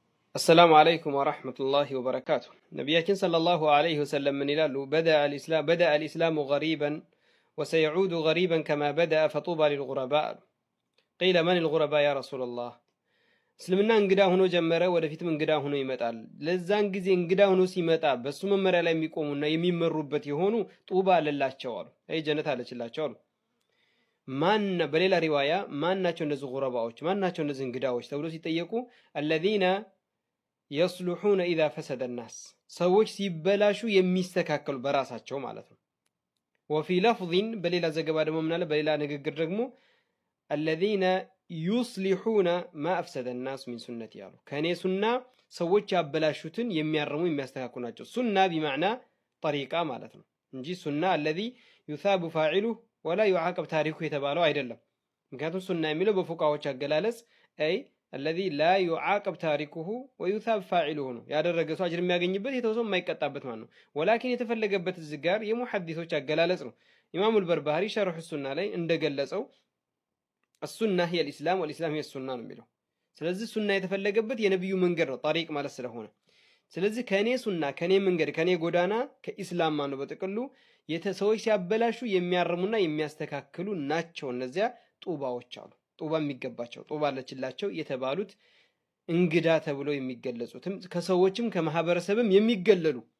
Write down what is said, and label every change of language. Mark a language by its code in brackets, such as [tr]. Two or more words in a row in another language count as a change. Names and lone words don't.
[ar] السلام عليكم ورحمة الله وبركاته. نبينا صلى الله عليه وسلم من إلى بدأ الإسلام غريبا وسيعود غريبا كما بدأ فطوبى للغرباء. قيل من الغرباء يا رسول الله؟ [am] እስልምና እንግዳ ሆኖ ጀመረ፣ ወደፊትም እንግዳ ሆኖ ይመጣል። ለዛን ጊዜ እንግዳ ሆኖ ሲመጣ በሱ መመሪያ ላይ የሚቆሙና የሚመሩበት የሆኑ ጡባ አለላቸው አሉ። አይ ጀነት አለችላቸው አሉ። ማን በሌላ ሪዋያ ማን ናቸው እነዚህ ጉረባዎች? ማን ናቸው እነዚህ እንግዳዎች ተብሎ ሲጠየቁ [ar] الذين يصلحون إذا فسد الناس፣ [am] ሰዎች ሲበላሹ የሚስተካከሉ በራሳቸው ማለት ነው። [ar] وفي لفظ [am] በሌላ ዘገባ ደግሞ ምናለ በሌላ ንግግር ደግሞ [ar] الذين يصلحون ما أفسد الناس من سنتي [am] ያሉ ከኔ ሱና ሰዎች ያበላሹትን የሚያርሙ የሚያስተካክሉ ናቸው። ሱና [ar] بمعنى طريقة [am] ማለት ነው እንጂ ሱና [ar] الذي يثاب فاعله ولا يعاقب تاركه [am] የተባለው አይደለም። ምክንያቱም ሱና የሚለው በፉቃዎች አገላለጽ አይ [ar] الذي لا يعاقب تاركه ويثاب فاعله [am] ነው። ያደረገ ሰው አጅር የሚያገኝበት የተወሰነ የማይቀጣበት ማለት ነው። ወላኪን የተፈለገበት ዝጋር የሙሐዲሶች አገላለጽ ነው። ኢማሙ አልበርባሪ ሸርህ ሱና ላይ እንደገለጸው [ar] السنة هي الإسلام والإسلام هي السنة [am] ነው የሚለው። ስለዚህ ሱና የተፈለገበት የነብዩ መንገድ ነው طريق ማለት ስለሆነ፣ ስለዚህ ከኔ ሱና ከኔ መንገድ ከኔ ጎዳና ከኢስላም ነው በጥቅሉ ሰዎች ሲያበላሹ የሚያርሙና የሚያስተካክሉ ናቸው። እነዚያ ጡባዎች አሉ። ጡባ የሚገባቸው ጡባ አለችላቸው የተባሉት እንግዳ ተብለው የሚገለጹትም ከሰዎችም ከማህበረሰብም የሚገለሉ